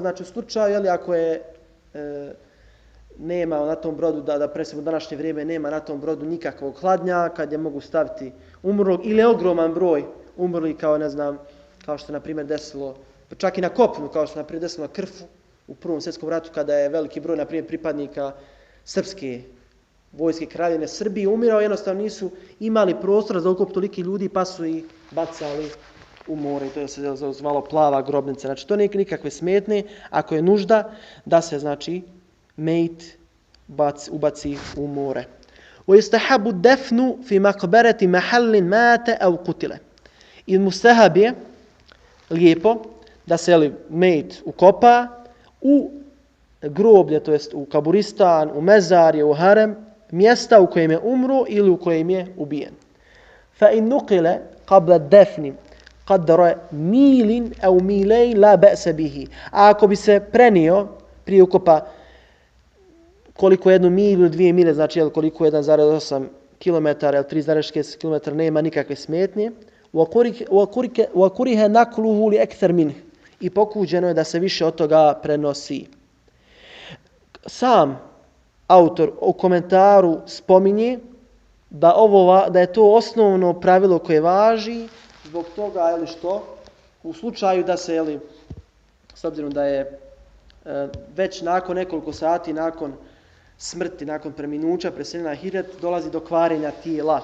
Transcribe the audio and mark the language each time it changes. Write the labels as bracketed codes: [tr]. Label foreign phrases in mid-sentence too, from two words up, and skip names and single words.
[bs] Ovo znači u slučaju, ako je nema na tom brodu, da presimo u današnje vrijeme, nema na tom brodu nikakvog hladnjaka gdje mogu staviti umrlog ili ogroman broj umrlih kao ne znam, kao što se na primjer desilo, čak i na kopnu, kao što se na primjer desilo na Krfu u Prvom svjetskom ratu kada je veliki broj na primjer pripadnika srpske vojske Kraljevine Srbije umirao, jednostavno nisu imali prostora za ukop toliki ljudi pa su ih bacali u more i to je se zvalo plava grobnica. Znači to nije nikakve smetnje ako je nužda da se znači mejt ubaci u more. [ar] ويستحب الدفن في مقبرة محل مات أو قتل. [bs] I mustahab je lijepo da se mejt ukopa u groblje, to jest u kaburistan, u mezarje, u harem, mjesta u kojem je umro ili u kojem je ubijen. [ar] فإن نقل قبل الدفن قدر ميل أو ميلين لا بأس به. [bs] A ako bi se prenio prije ukopa koliko jednu milu, 2 mile, znači koliko 1,8 km ili 3,6 km nema nikakve smetnje. [ar] وَكُرِهَ نَقْلُهُ لِأَكْثَرْ مِنْهِ. [bs] I pokuđeno je da se više od toga prenosi. Sam autor u komentaru spominje da je to osnovno pravilo koje važi zbog toga što u slučaju da se s obzirom da je već nakon nekoliko sati nakon smrti, nakon preminuća preseljenja na ahiret dolazi do kvarenja tijela.